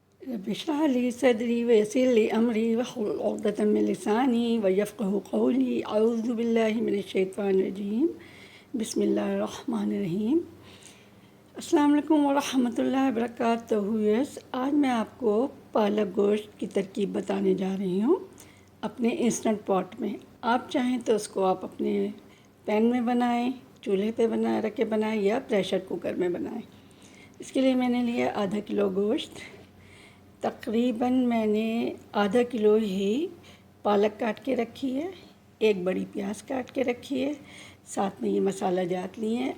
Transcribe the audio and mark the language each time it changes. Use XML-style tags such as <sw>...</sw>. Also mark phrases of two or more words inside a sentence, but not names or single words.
<ar>رب اشرح لي صدري ويسر لي أمري واحلل عقدة من لساني يفقهوا قولي أعوذ بالله من الشيطان الرجيم بسم الله الرحمن الرحيم. السلام عليكم ورحمة الله وبركاته.</ar> <ur>آج میں آپ کو پالک گوشت کی ترکیب بتانے جا رہی ہوں اپنے انسٹنٹ پاٹ میں. آپ چاہیں تو اس کو آپ اپنے پین میں بنائیں، چولہے پہ رکھ کے بنائیں یا</ur> <en>pressure cooker</en> <ur>میں بنائیں. اس کے لیے میں نے لیا آدھا کلو گوشت۔ تقریباً میں نے آدھا کلو ہی پالک کاٹ کے رکھی ہے، ایک بڑی پیاز کاٹ کے رکھی ہے، ساتھ میں یہ مصالحہ جات لیے ہیں.</ur>